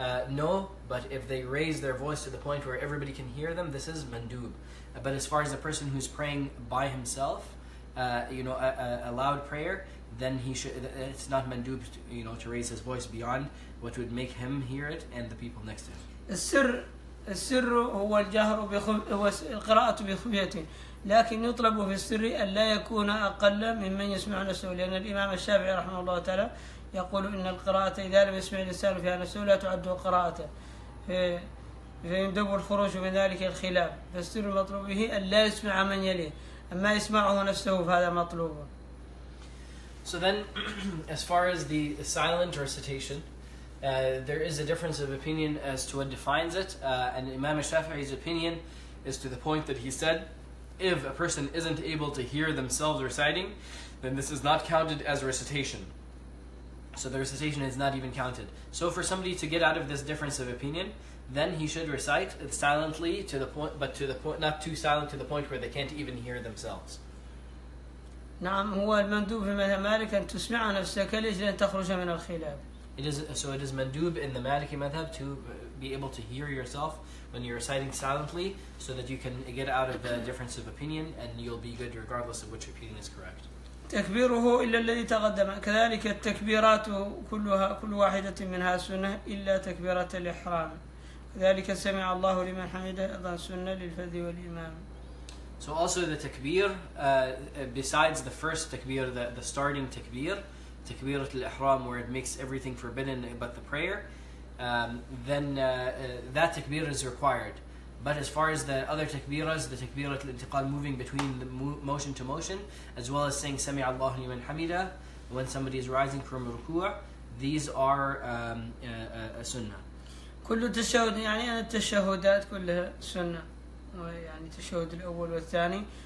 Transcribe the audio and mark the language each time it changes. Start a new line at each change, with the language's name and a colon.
English: No, but if they raise their voice to the point where everybody can hear them, this is mandub. But as far as a person who's praying by himself, a loud prayer, then he should. It's not mandub, to raise his voice beyond what would make him hear it and the people next to him.
Arabic: السر هو الجهر هو القراءة بخفية لكن يطلب في السر أن لا يكون أقل ممن يسمع نفسه لأن الإمام الشافعي رحمه الله تعالى يقول إن القراءة إذا لم يسمع الإنسان فيها نفسه لا تعد قراءة فيندب الخروج من ذلك الخلاف فالسر المطلوب به أن لا يسمع من يليه أما يسمعه نفسه فهذا مطلوب.
English: So then as far as the silent recitation, there is a difference of opinion as to what defines it, and Imam Shafi'i's opinion is to the point that he said if a person isn't able to hear themselves reciting, then this is not counted as recitation. So the recitation is not even counted. So for somebody to get out of this difference of opinion, then he should recite it silently to the point, but to the point, not too silent to the point where they can't even hear themselves.
Arabic: نعم هو المندوب في مذهب مالك أن تسمع نفسك لأجل أن تخرج من الخلاف.
English: It is mandub in the Maliki madhab to be able to hear yourself when you're reciting silently so that you can get out of the difference of opinion and you'll be good regardless of which opinion is correct.
Arabic: تكبيره إلا الذي تقدم كذلك التكبيرات كلها كل واحدة منها سنة إلا تكبيرة الإحرام كذلك سمع الله لمن حمده أيضا سنة للفذ والإمام.
English: So also the takbir, besides the first takbir, the starting takbir, takbirat al-ihram, where it makes everything forbidden but the prayer, then that takbir is required. But as far as the other takbiras, the takbirat al-intiqal, moving between the motion to motion, as well as saying
Arabic: Sami Allahu liman hamida
English: when somebody is rising from ruku', these are a sunnah.
Arabic: كل تشهد يعني أن التشهدات كلها سنة. يعني التشهد الأول والثاني.